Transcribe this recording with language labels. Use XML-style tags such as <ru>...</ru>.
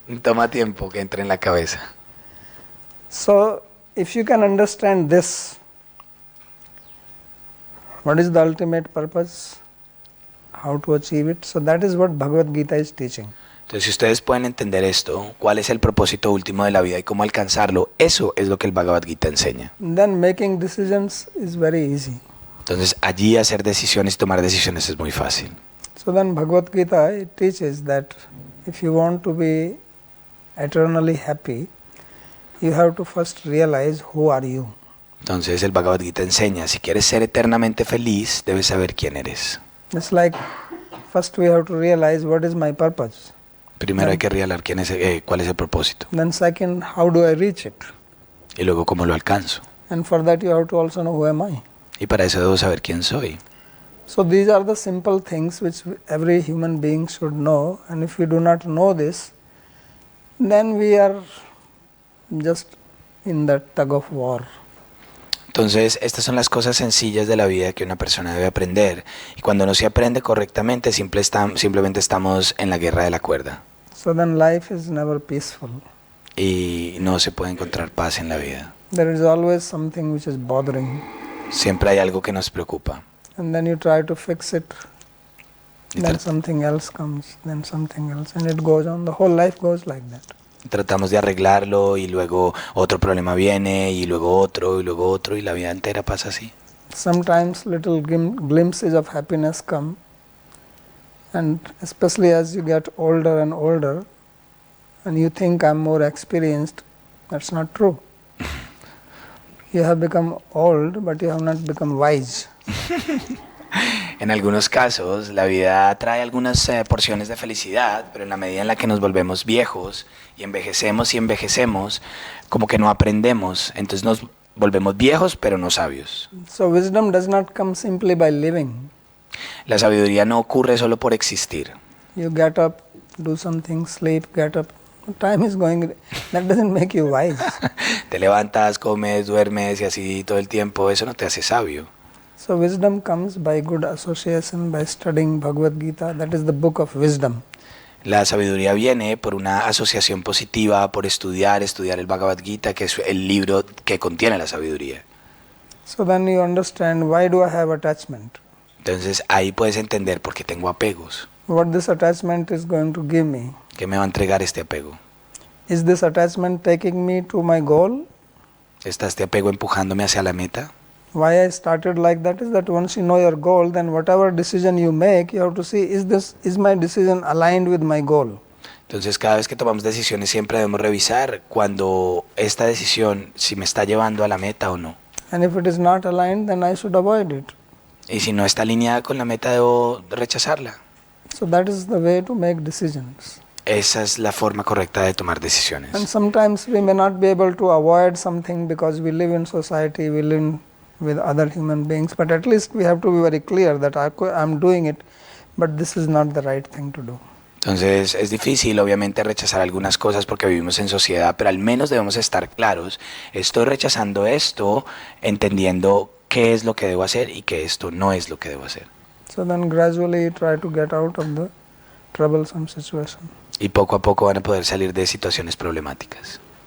<es>Toma tiempo que entre en la cabeza.</es> <en>So if you can understand this, what is the ultimate purpose? How to achieve it? So that is what Bhagavad Gita is teaching.</en> <es>Entonces, si ustedes pueden entender esto, cuál es el propósito último de la vida y cómo alcanzarlo, eso es lo que el Bhagavad Gita enseña.</es> <en>Then making decisions is very easy.</en> <es>Entonces, allí hacer decisiones y tomar decisiones es muy fácil.</es> <en>So then Bhagavad Gita, it teaches that if you want to be eternally happy, you have to first realize who are you.</en> <es>Entonces, el Bhagavad Gita enseña, si quieres ser eternamente feliz, debes saber quién eres.</es> <en>It's like first we have to realize what is my purpose.</en> <es>Primero hay que revelar cuál es el propósito</es> <en>Then second, how do I reach it?</en> <es>y luego cómo lo alcanzo.</es> <en>And for that you have to also know who am I.</en> <es>Y para eso debo saber quién soy.</es> <en>So these are the simple things which every human being should know, and if we do not know this, then we are just in that tug of war.</en> <es>Entonces, estas son las cosas sencillas de la vida que una persona debe aprender. Y cuando no se aprende correctamente, simplemente estamos en la guerra de la cuerda.</es> <en>So then life is never peaceful.</en> <es>Y no se puede encontrar paz en la vida.</es> <en>There is always something which is bothering,</en> <es>Siempre hay algo que nos preocupa.</es> <en>and then you try to fix it,</en> <es>Y</es> <en>then tra- something else comes, then something else, and it goes on. The whole life goes like that.</en> <es>Tratamos de arreglarlo y luego otro problema viene y luego otro y la vida entera pasa así.</es> <en>Sometimes little glimpses of happiness come, and especially as you get older and older, and you think I'm more experienced, that's not true. You have become old, but you have not become wise.</en> <es>En algunos casos, la vida trae algunas porciones de felicidad, pero en la medida en la que nos volvemos viejos y envejecemos, como que no aprendemos, entonces nos volvemos viejos, pero no sabios.</es> <en>So wisdom does not come simply by living.</en> <es>La sabiduría no ocurre solo por existir.</es> <en>You get up, do something, sleep, get up. Time is going. That doesn't make you wise.</en> <es>Te levantas, comes, duermes y así todo el tiempo, eso no te hace sabio.</es> <en>So wisdom comes by good association, by studying Bhagavad Gita. That is the book of wisdom.</en> <es>La sabiduría viene por una asociación positiva, por estudiar el Bhagavad Gita, que es el libro que contiene la sabiduría.</es> <en>So then you understand, why do I have attachment?</en> <es>Entonces ahí puedes entender por qué tengo apegos.</es> <en>What this attachment is going to give me.</en> <es>¿Qué me va a entregar este apego?</es> <en>Is this attachment taking me to my goal?</en> <es>¿Está este apego empujándome hacia la meta?</es> <en>Why I started like that is that once you know your goal, then whatever decision you make, you have to see, is my decision aligned with my goal?</en> <es>Entonces cada vez que tomamos decisiones siempre debemos revisar cuando esta decisión, si me está llevando a la meta o no.</es> <en>And if it is not aligned, then I should avoid it.</en> <es>Y si no está alineada con la meta, debo rechazarla.</es> <en>So that is the way to make decisions.</en> <es>Esa es la forma correcta de tomar decisiones.</es> <en>And sometimes we may not be able to avoid something because we live in society, we live with other human beings, but at least we have to be very clear that I'm doing it, but this is not the right thing to do.</en> <es>Entonces es difícil obviamente rechazar algunas cosas porque vivimos en sociedad, pero al menos debemos estar claros. Estoy rechazando esto, entendiendo qué es lo que debo hacer y que esto no es lo que debo hacer.</es> <en>So then gradually try to get out of the troublesome situation.</en> <es>Y poco a poco van a poder salir de situaciones problemáticas.</es>